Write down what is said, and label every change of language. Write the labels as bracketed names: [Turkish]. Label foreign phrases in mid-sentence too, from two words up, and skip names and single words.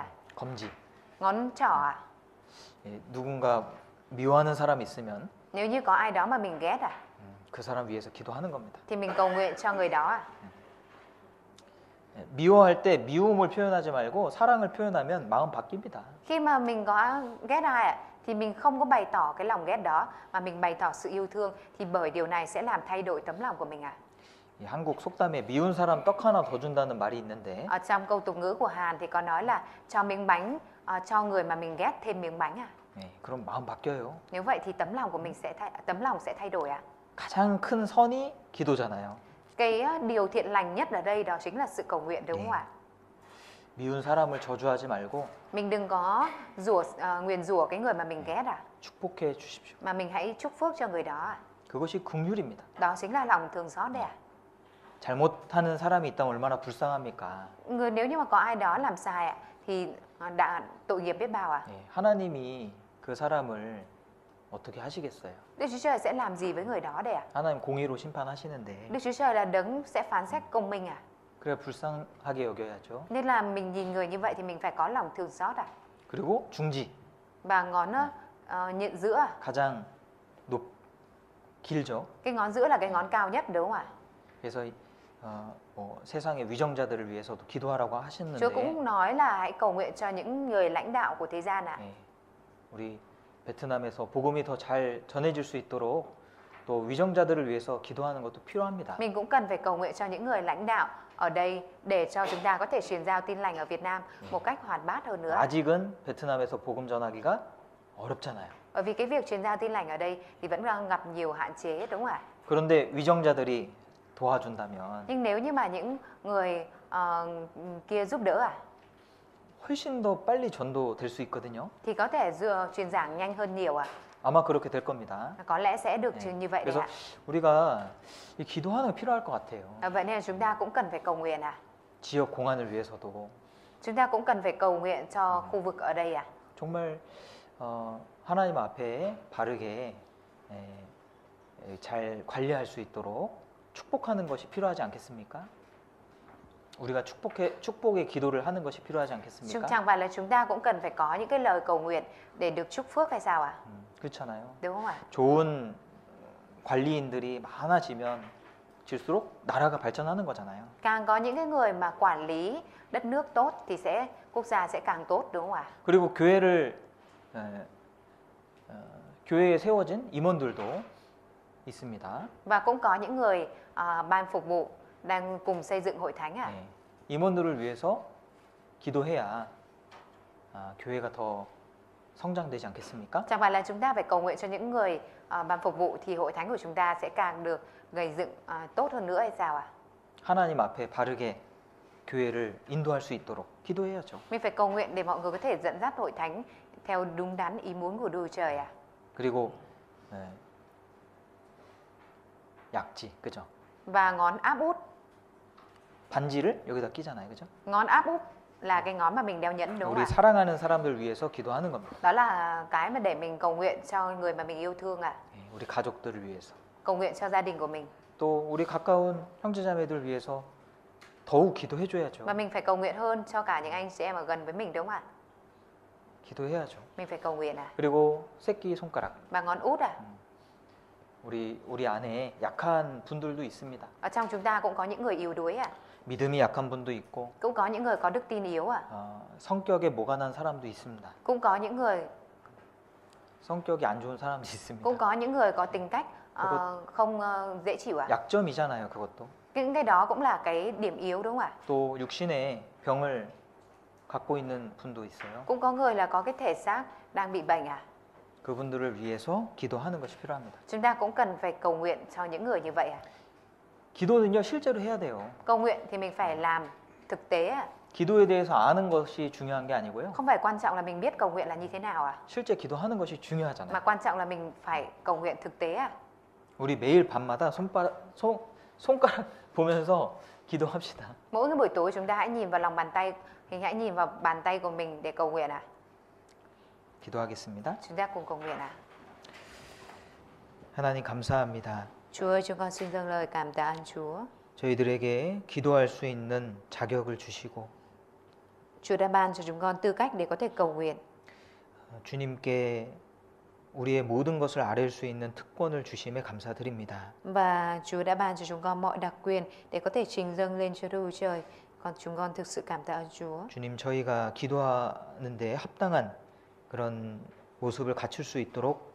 [Korean] 검지. [Vietnamese] Ngón trỏ ạ. [Korean] 누군가 미워하는 사람이 있으면 [Vietnamese] Nếu như có ai đó mà mình ghét ạ, [Korean] 그 사람 위해서 기도하는 겁니다. [Vietnamese] thì mình cầu nguyện cho người đó ạ. [Korean] 미워할 때 미움을 표현하지 말고 사랑을 표현하면 마음 바뀝니다. [Vietnamese] Khi mà mình có ghét ai ạ, thì mình không có bày tỏ cái lòng ghét đó mà mình bày tỏ sự yêu thương, thì bởi điều này sẽ làm thay đổi tấm lòng của mình ạ. [Korean] 한국 속담에 미운 사람 떡 하나 더 준다는 말이 있는데 [Vietnamese] Ở trong câu tục ngữ của Hàn thì có nói là cho miếng bánh cho người mà mình ghét thêm miếng bánh ạ. [Korean] 그럼 마음 바뀌어요. [Vietnamese] Nếu vậy thì tấm lòng sẽ thay đổi ạ. [Korean] 가장 큰 선이 기도잖아요. [Vietnamese] Cái điều thiện lành nhất ở đây đó chính là sự cầu nguyện đúng không ạ? [Korean] 미운 사람을 저주하지 말고 [Vietnamese] Mình đừng có nguyền rủa cái người mà mình ghét ạ, [Korean] 축복해 주십시오. [Vietnamese] mà mình hãy chúc phước cho người đó ạ. [Korean] 그것이 긍휼입니다. [Vietnamese] Đó chính là lòng thương xót đấy ạ. [Korean] 잘못하는 사람이 있다면 얼마나 불쌍합니까? [Vietnamese] Nếu như mà có ai đó làm sai ạ thì đã tội nghiệp biết bao ạ. [Korean] 하나님이 그 사람을 어떻게 하시겠어요? [Vietnamese] Đức Chúa Trời sẽ làm gì với người đó đây ạ? [Korean] 하나님 공의로 심판하시는데 [Vietnamese] Đức Chúa Trời là đấng sẽ phán xét công minh ạ. [Korean] 그래 불쌍하게 여겨야죠. [Vietnamese] Nên là mình nhìn người như vậy thì mình phải có lòng thương xót ạ. [Korean] 그리고 중지 [Vietnamese] Và ngón nhận giữa, [Korean] 가장 길죠. [Vietnamese] cái ngón giữa là cái ngón cao nhất đúng không ạ? [Korean] 그래서 세상의 위정자들을 위해서도 기도하라고 [Vietnamese] Chúa [Korean] 하셨는데 [Vietnamese] cũng nói là hãy cầu nguyện cho những người lãnh đạo của thế gian ạ. [Korean] 우리 베트남에서 복음이 더 잘 전해질 수 있도록 또 위정자들을 위해서 기도하는 것도 필요합니다. [Vietnamese] Mình cũng cần phải cầu nguyện cho những người lãnh đạo ở đây để cho chúng ta có thể truyền giao tin lành ở Việt Nam một cách hoạt bát hơn nữa. [Korean] 아직은 베트남에서 복음 전하기가 어렵잖아요. [Vietnamese] Bởi vì cái việc truyền giao tin lành ở đây thì vẫn đang gặp nhiều hạn chế, đúng không ạ? [Korean] 그런데 위정자들이 도와준다면 [Vietnamese] Nhưng nếu như mà những người kia giúp đỡ [Korean] 훨씬 더 빨리 전도될 수 있거든요. [Vietnamese] thì có thể truyền giảng nhanh hơn nhiều [Korean] 아마 그렇게 될 겁니다. [Vietnamese] Có lẽ sẽ được [Korean] 네. [Vietnamese] như vậy đấy [Korean] 그래서 [Vietnamese] ạ. [Korean] 우리가 이 기도하는 게 필요할 것 같아요. [Vietnamese] Vậy nên là chúng ta cũng cần phải cầu nguyện [Korean] 지역 공안을 위해서도 [Vietnamese] Chúng ta cũng cần phải cầu nguyện cho khu vực ở đây [Korean] 정말 하나님 앞에 바르게 잘 관리할 수 있도록 축복하는 것이 필요하지 않겠습니까? 우리가 축복의 기도를 하는 것이 필요하지 않겠습니까? [Vietnamese] Chẳng phải là chúng ta cũng cần phải có những cái lời cầu nguyện để được chúc phước hay sao ạ? [Korean] 그렇잖아요. [Vietnamese] Đúng không ạ? [Korean] 좋은 관리인들이 많아지면 질수록 나라가 발전하는 거잖아요. [Vietnamese] Càng có những cái người mà quản lý đất nước tốt thì quốc gia sẽ càng tốt, đúng không ạ? [Korean] 그리고 교회에 세워진 임원들도 있습니다. [Vietnamese] Và cũng có những người ban phục vụ đang cùng xây dựng hội thánh [Korean] 네. 임원들을 위해서 기도해야 교회가 더 성장되지 않겠습니까? [Vietnamese] Chẳng phải là chúng ta phải cầu nguyện cho những người ban phục vụ thì hội thánh của chúng ta sẽ càng được gây dựng tốt hơn nữa hay sao ạ? [Korean] 하나님 앞에 바르게 교회를 인도할 수 있도록 기도해야죠. [Vietnamese] Mình phải cầu nguyện để mọi người có thể dẫn dắt hội thánh theo đúng đắn ý muốn của Đức Trời [Korean] 그리고 약지, 그죠? [Vietnamese] Và ngón áp út. [Korean] 반지를 여기다 끼잖아요, 그죠? [Vietnamese] Ngón áp út là cái ngón mà mình đeo nhẫn, đúng [Korean] 우리 [Vietnamese] không ạ? [Korean] 사랑하는 사람들 위해서 기도하는 겁니다. [Vietnamese] Đó là cái mà để mình cầu nguyện cho người mà mình yêu thương [Korean] 우리 가족들을 위해서. [Vietnamese] Cầu nguyện cho gia đình của mình. [Korean] 또 우리 가까운 형제자매들 위해서 더욱 기도해줘야죠. [Vietnamese] Và mình phải cầu nguyện hơn cho cả những anh chị em ở gần với mình, đúng không ạ? [Korean] 기도해야죠. [Vietnamese] Mình phải cầu nguyện [Korean] 그리고 새끼 손가락. [Vietnamese] Và ngón út [Korean] 우리 안에 약한 분들도 있습니다. [Vietnamese] Ở trong chúng ta cũng có những người yếu đuối [Korean] 믿음이 약한 분도 있고, [Vietnamese] Cũng có những người có đức tin yếu [Korean] 성격에 모가난 사람도 있습니다. [Vietnamese] Cũng có những người [Korean] 성격이 안 좋은 사람도 있습니다. [Vietnamese] Cũng có những người có tính cách không dễ chịu [Korean] 약점이잖아요, 그것도. [Vietnamese] Những cái đó cũng là cái điểm yếu, đúng không ạ? [Korean] 또 육신에 병을 갖고 있는 분도 있어요. [Vietnamese] Cũng có người là có cái thể xác đang bị bệnh [Korean] 그분들을 위해서 기도하는 것이 필요합니다. [Vietnamese] Chúng ta cũng cần phải cầu nguyện cho những người như vậy [Korean] 기도는요, 실제로 해야 돼요. [Vietnamese] Cầu nguyện thì mình phải làm thực tế [Korean] 기도에 대해서 아는 것이 중요한 게 아니고요. [Vietnamese] Không phải quan trọng là mình biết cầu nguyện là như thế nào [Korean] 실제 기도하는 것이 중요하잖아요. [Vietnamese] Mà quan trọng là mình phải cầu nguyện thực tế [Korean] 우리 매일 밤마다 손가락 보면서 기도합시다. [Vietnamese] Mỗi cái buổi tối chúng ta hãy nhìn vào lòng bàn tay, hãy nhìn vào bàn tay của mình để cầu nguyện [Korean] 기도하겠습니다. [Vietnamese] Chúng ta cùng cầu nguyện [Korean] 하나님 감사합니다. [Vietnamese] Chúa ơi, chúng con xin dâng lời cảm tạ ơn Chúa. [Korean] 저희들에게 기도할 수 있는 자격을 주시고 [Vietnamese] Chúa đã ban cho chúng con tư cách để có thể cầu nguyện. [Korean] 주님께 우리의 모든 것을 아뢰 수 있는 특권을 주심에 감사드립니다. [Vietnamese] Và Chúa đã ban cho chúng con mọi đặc quyền để có thể trình dâng lên cho Đức Chúa Trời. Còn chúng con thực sự cảm tạ ơn Chúa. [Korean] 주님, 저희가 기도하는데 합당한 그런 모습을 갖출 수 있도록